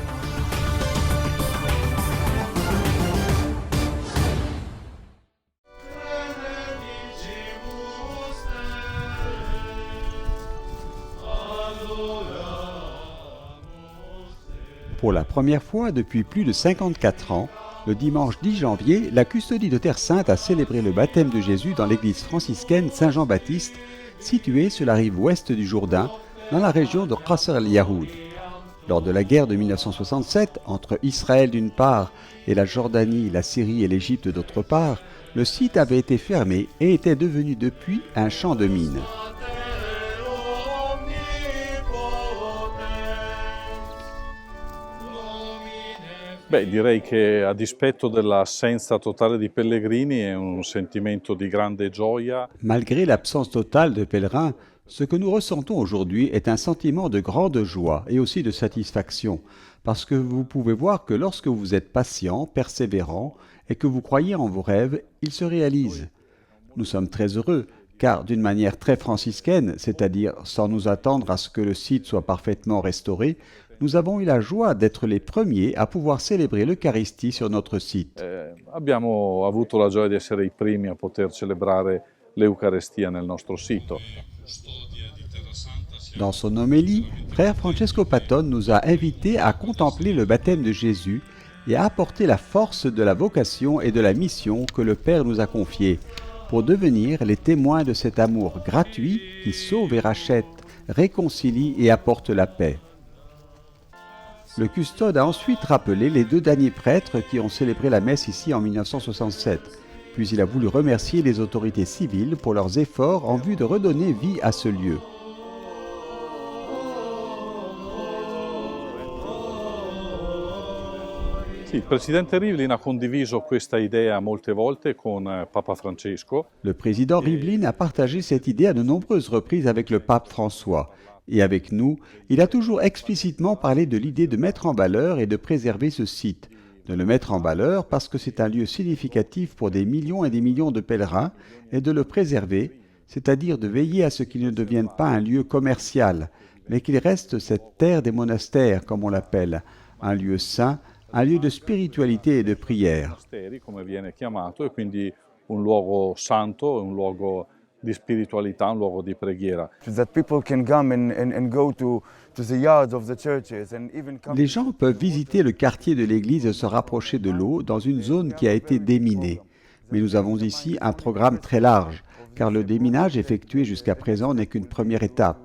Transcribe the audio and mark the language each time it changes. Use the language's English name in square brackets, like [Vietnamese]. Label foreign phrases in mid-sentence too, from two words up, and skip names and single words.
[French] Pour la première fois depuis plus de 54 ans, le dimanche 10 janvier, la custodie de Terre Sainte a célébré le baptême de Jésus dans l'église franciscaine Saint-Jean-Baptiste, située sur la rive ouest du Jourdain, dans la région de Qasr el-Yahoud. Lors de la guerre de 1967, entre Israël d'une part et la Jordanie, la Syrie et l'Égypte d'autre part, le site avait été fermé et était devenu depuis un champ de mines. [Italian] Direi che a dispetto dell'assenza totale di pellegrini è un sentimento di grande gioia. [French] Malgré l'absence totale de pèlerins, ce que nous ressentons aujourd'hui est un sentiment de grande joie et aussi de satisfaction, parce que vous pouvez voir que lorsque vous êtes patient, persévérant et que vous croyez en vos rêves, ils se réalisent. Nous sommes très heureux, car d'une manière très franciscaine, c'est-à-dire sans nous attendre à ce que le site soit parfaitement restauré, nous avons eu la joie d'être les premiers à pouvoir célébrer l'Eucharistie sur notre site. [Italian] Abbiamo avuto la gioia di essere i primi a poter celebrare l'Eucaristia nel nostro sito. [French] Dans son homélie, frère Francesco Patton nous a invités à contempler le baptême de Jésus et à apporter la force de la vocation et de la mission que le Père nous a confiée, pour devenir les témoins de cet amour gratuit qui sauve et rachète, réconcilie et apporte la paix. Le custode a ensuite rappelé les 2 derniers prêtres qui ont célébré la messe ici en 1967. Puis il a voulu remercier les autorités civiles pour leurs efforts en vue de redonner vie à ce lieu. [Italian] Sì, il Presidente Rivlin ha condiviso questa idea molte volte con Papa Francesco. [French] Le président Rivlin a partagé cette idée à de nombreuses reprises avec le pape François. Et avec nous, il a toujours explicitement parlé de l'idée de mettre en valeur et de préserver ce site. De le mettre en valeur parce que c'est un lieu significatif pour des millions et des millions de pèlerins, et de le préserver, c'est-à-dire de veiller à ce qu'il ne devienne pas un lieu commercial, mais qu'il reste cette terre des monastères, comme on l'appelle, un lieu saint, un lieu de spiritualité et de prière. [Italian] Come viene chiamato, e quindi un luogo santo, un luogo di spiritualità, un luogo di preghiera. [French] Les gens peuvent visiter le quartier de l'église et se rapprocher de l'eau dans une zone qui a été déminée. Mais nous avons ici un programme très large, car le déminage effectué jusqu'à présent n'est qu'une première étape.